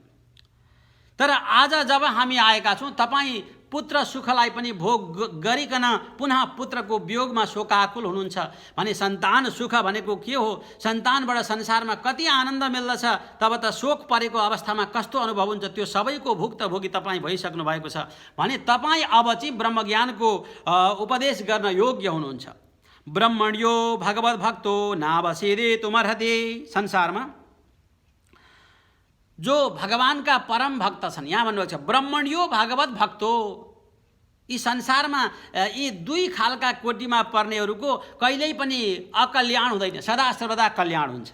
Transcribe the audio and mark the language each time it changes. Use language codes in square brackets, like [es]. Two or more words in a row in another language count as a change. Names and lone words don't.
[ne] तर आज जब हामी आएका छौँ, तपाईँ पुत्र सुखलाई पनि भोग गरिकन पुनः पुत्रको वियोगमा शोकाकुल हुनुहुन्छ भने सन्तान सुख भनेको के हो, सन्तानबाट संसारमा कति आनन्द मिल्दछ, तब त शोक परेको अवस्थामा कस्तो अनुभव हुन्छ त्यो सबैको भुक्तभोगी तपाईँ भइसक्नु भएको छ भने तपाईँ अब चाहिँ ब्रह्मज्ञानको उपदेश गर्न योग्य हुनुहुन्छ। [sa] ब्रह्मण्यो भगवत भक्तो नावसेदे तुमर्हते। [ne] संसारमा जो भगवान का परम भक्त छन्, यहाँ भन्नुभएको छ [sa] ब्रह्मण्यो भगवत भक्तो। [ne] यी संसारमा यी दुई खालका कोटीमा पर्नेहरूको कहिल्यै पनि अकल्याण हुँदैन, सदा सर्वदा कल्याण हुन्छ।